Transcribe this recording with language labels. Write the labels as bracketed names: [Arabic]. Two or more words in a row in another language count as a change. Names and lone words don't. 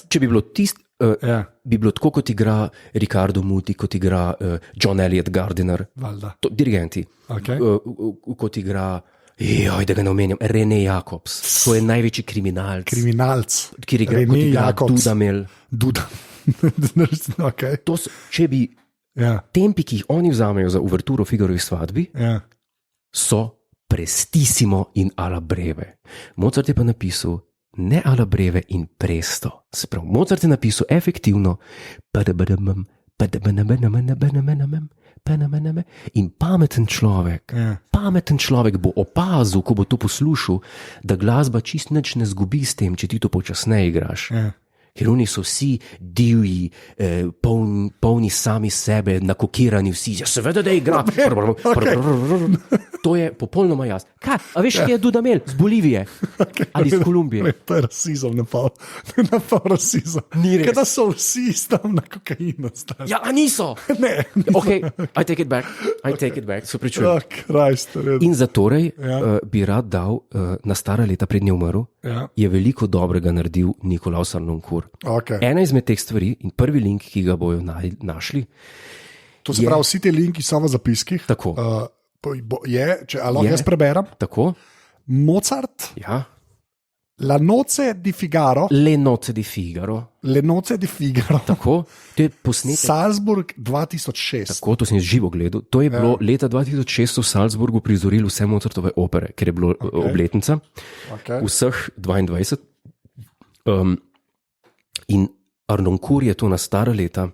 [Slovenian] Če bi bilo bi bilo tako, kot igra Riccardo Muti, kot igra John Elliot Gardiner, dirigenti, kot igra da ga ne omenjam, René Jacobs, to je največji kriminalc, ki igra René Jacobs, če bi tempi, ki jih oni vzamejo za uverturo Figarovi svadbi, so prestissimo in [Italian] alla breve. [Slovenian] Mozart je pa napisal ne [Italian] alla breve [Slovenian] in presto. Se pravi, Mozart je napisal efektivno in pameten človek bo opazil, ko bo to poslušal, da glasba čist nič ne zgubi s tem, če ti to počasneje igraš. Ker oni so vsi divji, polni sami sebe, nakokirani vsi. Ja, seveda, da igra. To je popolnoma jasno. Kaj? A veš, kje je Dudamel? Z Bolivije ali iz Kolumbije? To je rasizem, ne pa rasizem. Kaj da so vsi tam na kokainu? Ja, a niso? Ne. [English] Ok, I take it back, [Slovenian] se pričujem. In zatorej bi rad dal, na stara leta pred njo umrl, je veliko dobrega naredil Nikolaus Harnoncourt. Ena izmed teh stvari in prvi link, ki ga bojo našli. To se pravi, vsi te linki so v zapiskih. Tako. Če lahko jaz preberem. Tako. Mozart. La noce di Figaro. Le noce di Figaro. Tako. To je posnetek. Salzburg 2006. Tako, to sem živo gledal. To je bilo leta 2006 v Salzburgu prizorili vse Mozartove opere, ker je bilo obletnica. Vseh 22. In Harnoncourt je to na stara leta.